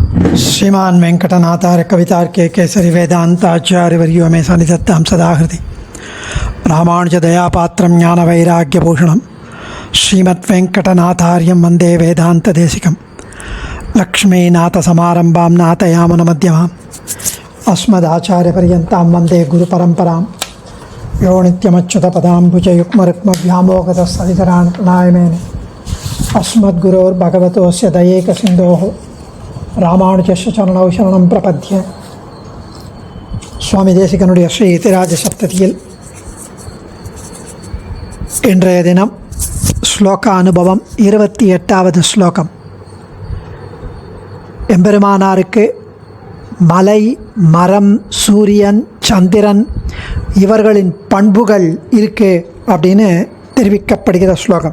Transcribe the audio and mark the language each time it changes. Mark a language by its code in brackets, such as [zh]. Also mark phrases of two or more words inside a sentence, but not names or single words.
[sa] श्रीमान वेंकटनाथार्य कवितार्के केसरी वेदांताचार्यवर्यो मे सन्निधत्तां सदाहृदि रामानुज दयापात्रं ज्ञानवैराग्यभूषणं श्रीमद्वेंकटनाथार्यं वन्दे वेदान्तदेशिकं लक्ष्मीनाथसमारम्भां नाथयामुनमध्यमाम् अस्मदाचार्यपर्यन्तां वन्दे गुरुपरम्परां यो नित्यमच्युतपदाम्बुजयुग्मरुक्मव्यामोहतस्तदितराणि अस्मद्गुरोर्भगवतोस्य दयैकसिन्धोः रामानुजस्य चरणौ शरणं प्रपद्ये. [ta] சுவாமி தேசிகனுடைய ஸ்ரீ இதிராஜ சப்ததியில் இன்றைய தினம் ஸ்லோக அனுபவம் 28வது ஸ்லோகம். எம்பெருமானாருக்கு மலை, மரம், சூரியன், சந்திரன் இவர்களின் பண்புகள் இருக்கு அப்படின்னு தெரிவிக்கப்படுகிற ஸ்லோகம்.